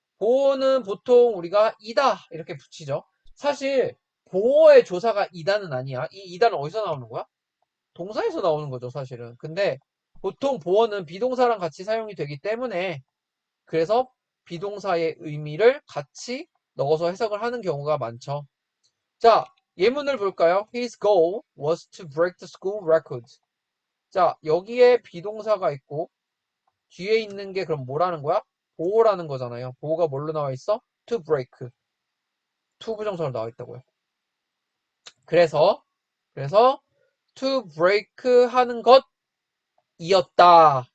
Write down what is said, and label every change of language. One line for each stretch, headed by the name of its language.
Korean: 보어는 보통 우리가 이다 이렇게 붙이죠. 사실 보어의 조사가 이다는 아니야. 이 이다는 어디서 나오는 거야? 동사에서 나오는 거죠, 사실은. 근데 보통 보어는 비동사랑 같이 사용이 되기 때문에 그래서 비동사의 의미를 같이 넣어서 해석을 하는 경우가 많죠. 자, 예문을 볼까요?
English: His goal was to break the school record.
Korean: 자, 여기에 비동사가 있고 뒤에 있는 게 그럼 뭐라는 거야? 보호라는 거잖아요. 보호가 뭘로 나와 있어?
English: To break.
Korean: to 부정사로 나와 있다고요. 그래서
English: to break
Korean: 하는 것이었다.